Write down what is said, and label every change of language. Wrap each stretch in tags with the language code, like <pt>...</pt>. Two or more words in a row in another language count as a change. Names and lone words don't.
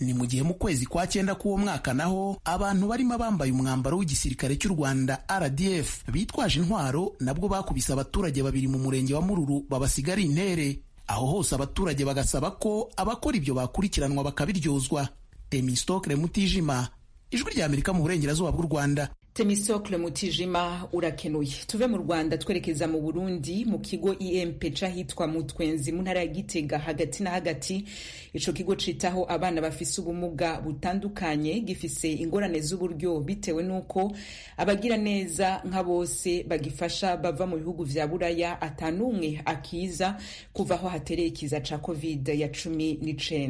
<rw>Ni mu gihe mu kwezi kwa 9 k'uwo mwaka naho abantu barimo bambaye umwambaro w'igisirikare cy'u Rwanda RDF bitwaje intwaro nabwo bakubise abaturage babiri mu murenge wa Mururu babasiga ari intere. Aho hose abaturage bagasaba ko abakora ibyo bakurikiranwa bakabiryozwa. Temistokle Mutijima, Ijwi rya Amerika mu burengerazuba bw'u Rwanda.</rw> <rn>Temistokle Mutijima urakenuye. Tuve mu Rwanda twerekeza mu Burundi mu kigo IMP cahitwa Mutwenzi mu ntara ya Gitega hagati na hagati. Ico kigo citaho abana bafise ubumuga butandukanye gifise ingorane z'uburyo bitewe nuko abagira neza nka bose bagifasha bava mu bihugu vya Buraya atanumwe akiza kuva aho hatereye ikiza ca COVID-19.</rn>